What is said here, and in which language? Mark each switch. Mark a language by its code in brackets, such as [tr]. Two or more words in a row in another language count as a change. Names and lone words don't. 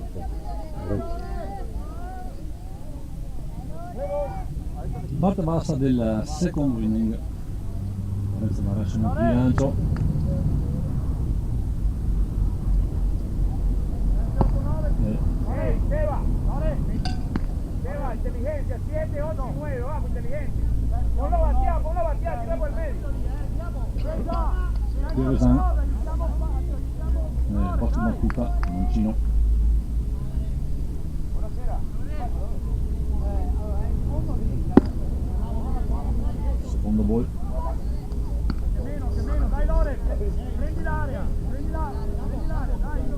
[it] Parte bassa del secondo inning, Lorenzo Dorè sul monte di lancio. [es] Seba, inteligencia, 7, 8 y 9, vamos, inteligente. Ponlo batear, tira por el medio. [it] Piovesan, prossima battuta, mancino. Secondo ball. Che meno, dai Lore, prendi l'aria, dai.